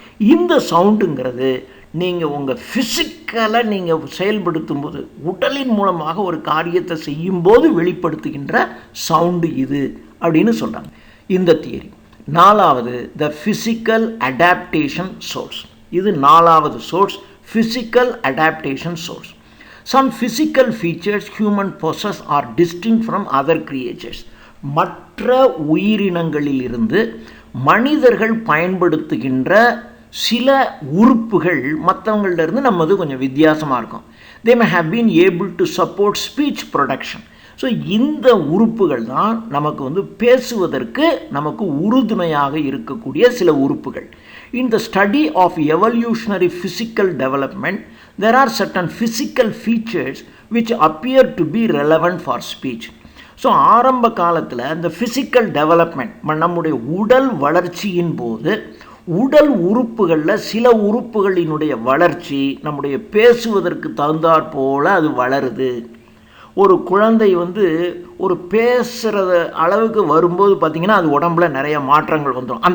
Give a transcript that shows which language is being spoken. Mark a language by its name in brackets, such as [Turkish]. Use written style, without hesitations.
[Tamil] இந்த சவுண்டுங்கிறது நீங்கள் உங்கள் ஃபிசிக்கலை நீங்கள் செயல்படுத்தும் போது, உடலின் மூலமாக ஒரு காரியத்தை செய்யும்போது வெளிப்படுத்துகின்ற சவுண்டு இது அப்படின்னு சொல்கிறாங்க இந்த தியரி. நாலாவது, த ஃபிசிக்கல் அடாப்டேஷன் சோர்ஸ். இது நாலாவது source, physical adaptation source. [English] Some physical features human possess are distinct from other creatures. [Tamil] மற்ற உயிரினங்களிலிருந்து மனிதர்கள் பயன்படுத்துகின்ற சில உறுப்புகள் மற்றவங்களிலிருந்து நம்மது கொஞ்சம் வித்தியாசமாக இருக்கும். [English] They may have been able to support speech production. [Tamil] So இந்த உறுப்புகள் தான் நமக்கு பேசுவதற்கு நமக்கு உறுதுணையாக இருக்கக்கூடிய சில உறுப்புகள். [English] In the study of evolutionary physical development, there are certain physical features which appear to be relevant for speech. [Tamil] So ஆரம்ப காலத்தில் இந்த ஃபிசிக்கல் டெவலப்மெண்ட், நம்முடைய உடல் வளர்ச்சியின் போது உடல் உறுப்புகளில் சில உறுப்புகளினுடைய வளர்ச்சி நம்முடைய பேசுவதற்கு தகுந்தாற் போல் அது வளருது. ஒரு குழந்தை ஒரு பேசுகிற அளவுக்கு வரும்போது பார்த்திங்கன்னா அது உடம்புல நிறைய மாற்றங்கள் வந்துடும்.